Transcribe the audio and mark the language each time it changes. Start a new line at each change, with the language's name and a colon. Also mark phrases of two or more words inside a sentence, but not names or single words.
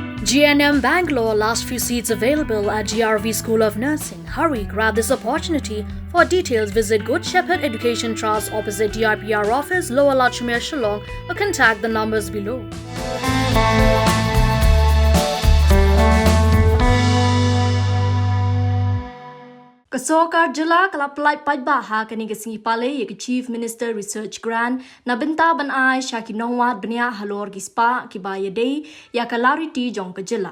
English: GNM Bangalore last few seats available at GRV School of Nursing. Hurry, grab this opportunity. For details, visit Good Shepherd Education Trust opposite DRPR office, Lower Lachmere, Shillong, or contact the numbers below.
Khasi: Sorkar Jylla kalapalai paiba ha kani kasi pale yek Chief Minister Research Grant na benta Bniah Jingwad Bniah halor gispa kibaya day ya clarity jong ka Jylla.